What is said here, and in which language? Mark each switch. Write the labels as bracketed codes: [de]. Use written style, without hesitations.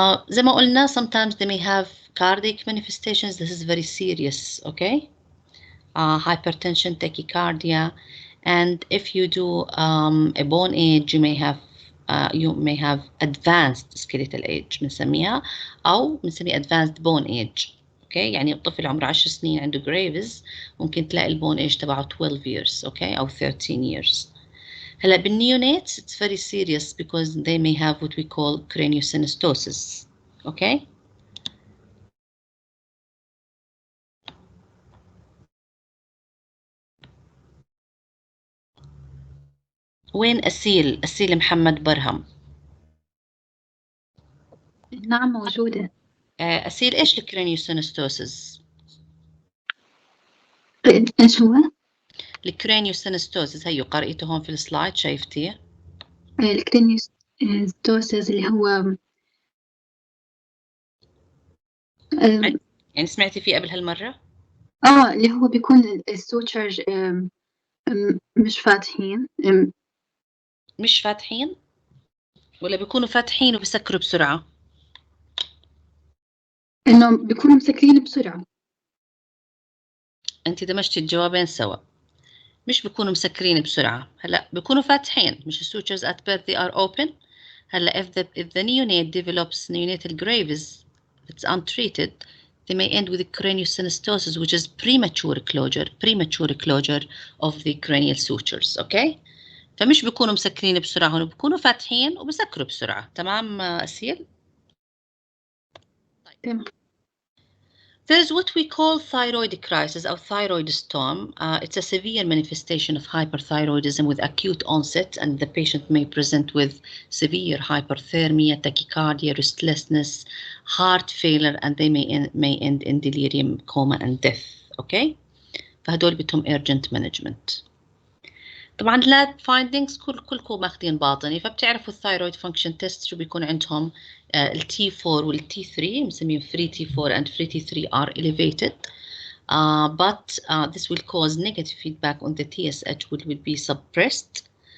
[ar] زي ما قلنا, [en] sometimes they may have cardiac manifestations. This is very serious, okay? Hypertension, tachycardia, and if you do a bone age, you may have advanced skeletal age [ar] بنسميها, أو بنسميه [en] advanced bone age. [ar] Okay, يعني الطفل عمره 10 سنين عنده Graves, ممكن تلاقي البون age تبعه [en] 12 years, okay, [ar] أو 13 years. هلا [en] بالneonates it's very serious because they may have what we call craniosynostosis, okay. [ar] وين أسيل محمد برهم؟ نعم موجودة. أسيل إيش الكرانيوسينستوسيس؟ إيش هو؟ الكرانيوسينستوسيس هيو قرأته هون في السلايد شايفتيه؟ الكرانيوستوسيس اللي هو يعني سمعتي فيه قبل هالمرة؟ اللي هو بيكون السوتشرز مش فاتحين. مش فاتحين؟ ولا بيكونوا فاتحين وبسكروا بسرعة؟ إنه بيكونوا مسكرين بسرعة. أنت دمجتي الجوابين سوا. مش بيكونوا مسكرين بسرعة. هلا بيكونوا فاتحين، مش [en] sutures at birth they are open. هلا if the neonate develops neonatal gravis that's untreated, they may end with craniosynostosis, which is premature closure of the cranial sutures. Okay? [ar] فمش بيكونوا مسكرين بسرعة، هون بيكونوا فاتحين وبسكروا بسرعة. تمام أسيل؟ تمام. [en] There is what we call thyroid crisis or thyroid storm. It's a severe manifestation of hyperthyroidism with acute onset, and the patient may present with severe hyperthermia, tachycardia, restlessness, heart failure, and they may end in delirium, coma, and death. Okay? [ar] فهدول بدهم [en] urgent management. [ar] طبعا [en] lab findings [ar] كلكم ماخذين باطني، فبتعرفوا الثايرويد فانكشن تيست شو بيكون عندهم. ال T4 وال T3 مسميهم [en] free T4 and free T3 are elevated, but this will cause negative feedback on the TSH, which will be suppressed.